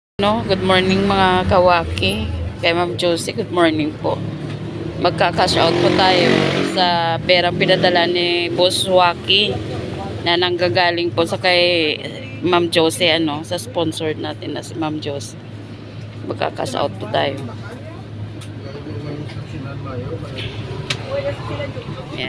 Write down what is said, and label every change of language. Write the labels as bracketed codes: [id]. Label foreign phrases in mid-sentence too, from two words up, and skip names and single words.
[tl] No, [en] good morning [tl] mga kawaki. Kay Ma'am Josie, [en] good morning [tl] po. Magka-cash out po tayo sa perang pinadala ni Boss Waki na nanggagaling po sa kay Ma'am Josie, sa sponsor natin na si Ma'am Josie. Magka-cash out po tayo. Yan.